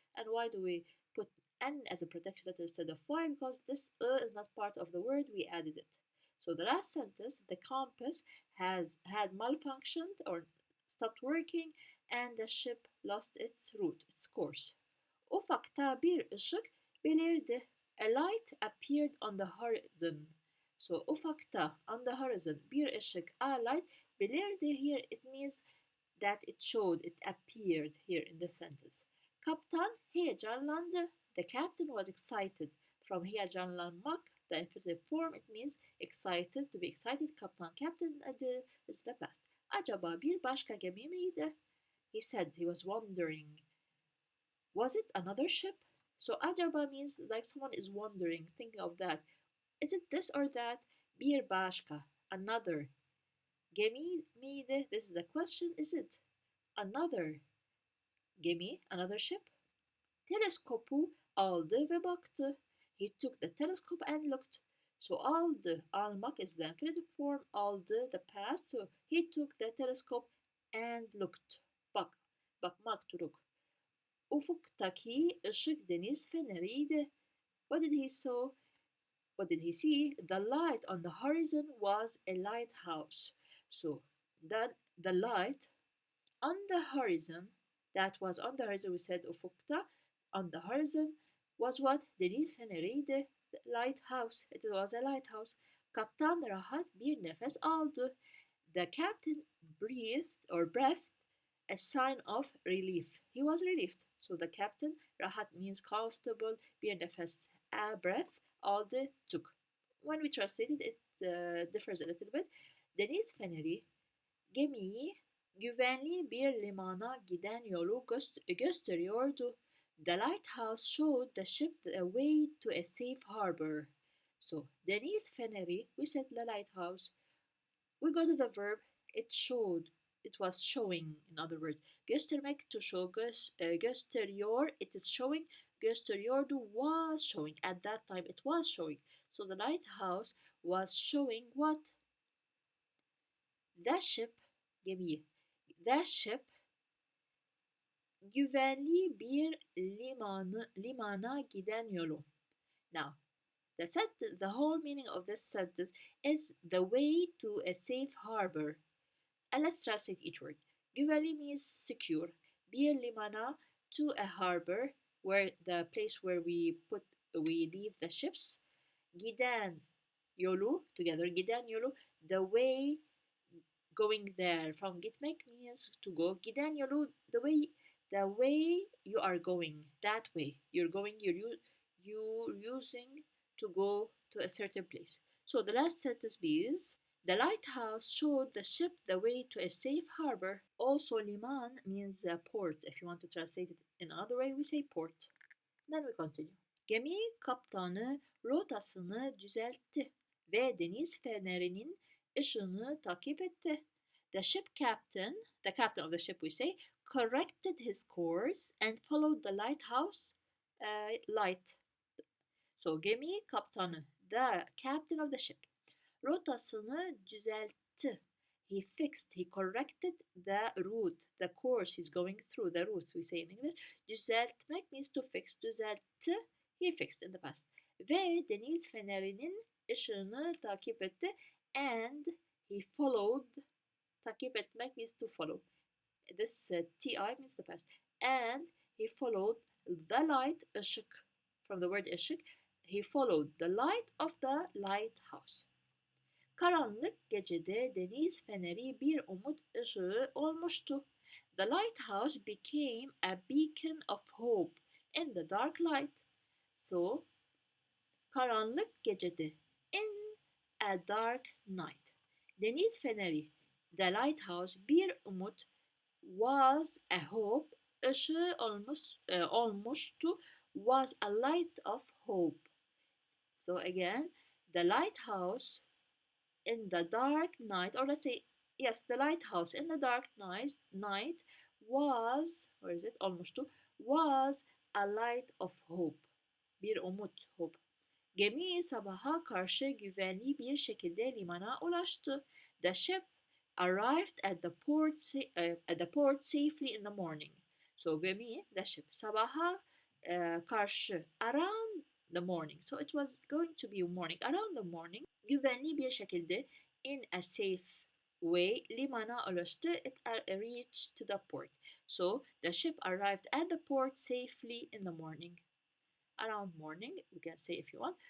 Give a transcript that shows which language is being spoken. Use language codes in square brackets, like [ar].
[en] And why do we put n as a protection letter instead of y? Because this is not part of the word, we added it. So the last sentence, the compass had malfunctioned or stopped working, and the ship lost its route, its course. [tr] Ufakta bir ışık belirdi. [en] A light appeared on the horizon. So ufakta, on the horizon, [tr] bir ışık, [en] a light, belirdi here, it means that it showed, it appeared here in the sentence. [tr] Kaptan heyecanlandı. [en] The captain was excited. From heyecanlanmak, the infinitive form, it means excited, to be excited. Kaptan, captain, is the past. [tr] Acaba bir başka gemi miydi? [en] He said he was wondering. Was it another ship? So acaba means like someone is wondering, thinking of that. Is it this or that? [tr] Bir başka, [en] another. [tr] Gemi miydi? [en] This is the question. Is it another gemi, another ship? [tr] Teleskopu aldı ve baktı. [en] He took the telescope and looked. So aldı, almak is the infinitive form, aldı, the past. So he took the telescope and looked. [tr] Bakmak turuk. Ufuktaki ışık deniz feneriydi. [en] What did he saw? What did he see? The light on the horizon was a lighthouse. So the light on the horizon, that was on the horizon, we said ufukta, on the horizon, was what? [tr] Deniz feneriydi. [en] The lighthouse. It was a lighthouse. [tr] Kaptan rahat bir nefes aldı. [en] The captain breathed a sign of relief. He was relieved. So the captain, rahat means comfortable, [tr] bir nefes, [en] a breath, aldı, took. When we translate it, it differs a little bit. [tr] Deniz feneri gemiyi güvenli bir limana giden yolu gösteriyordu. [en] The lighthouse showed the ship the way to a safe harbor. So, [tr] Denise Fennery, [en] we said the lighthouse. We go to the verb, it showed. It was showing, in other words. Göstermek to show, gösteriyor, it is showing. Gösteriyordu was showing. At that time, it was showing. So the lighthouse was showing what? The ship, gemiyi. The ship [tr] güvenli bir limana giden yolu. [en] Now, the whole meaning of this sentence is the way to a safe harbor. And let's translate each word. Güvenli means secure. [tr] Bir limana, [en] to a harbor, where the place where we leave the ships. [tr] Giden yolu, [en] together. Giden yolu, the way going there. From gitmek means to go. [tr] Giden yolu, [en] the way you are going. That way you're going. You're using to go to a certain place. So the last sentence is the lighthouse showed the ship the way to a safe harbor. Also, liman means port. If you want to translate it in another way, we say port. Then we continue. [tr] Gemi kaptanı rotasını düzeltti ve deniz fenerinin ışığını takip etti. [en] The captain of the ship we say, corrected his course and followed the lighthouse light. So [tr] gemi kaptanı, [en] the captain of the ship, [tr] rotasını düzeltti. [en] He corrected the route, the course he's going through, the route we say in English. Düzeltmek means to fix. Düzeltti, he fixed in the past. [tr] Ve deniz fenerinin ışığını takip etti. [en] And he followed, [tr] takip etmek [en] means to follow. This ti means the past. And he followed the light, ışık, from the word ışık. He followed the light of the lighthouse. [tr] Karanlık gecede deniz feneri bir umut ışığı olmuştu. [en] The lighthouse became a beacon of hope in the dark light. So, [tr] karanlık gecede, [en] in a dark night. [tr] Deniz feneri, [en] the lighthouse, [tr] bir umut, [en] was a hope, [tr] ışığı olmuştu, [en] was a light of hope. So again, the lighthouse in the dark night, or let's say, yes, the lighthouse in the dark night was, where is it? Olmuştu, was a light of hope. [tr] Bir umut, [en] hope. [tr] Gemi sabaha karşı güvenli bir şekilde limana ulaştı. [en] The ship arrived at the port safely in the morning. So gemi, the ship, [tr] sabaha karşı, [en] around the morning. So it was going to be morning, around the morning. [tr] Güvenli bir şekilde, [en] in a safe way, [tr] limana ulaştı. [en] It reached to the port. So the ship arrived at the port safely in the morning. Around morning, you can say if you want.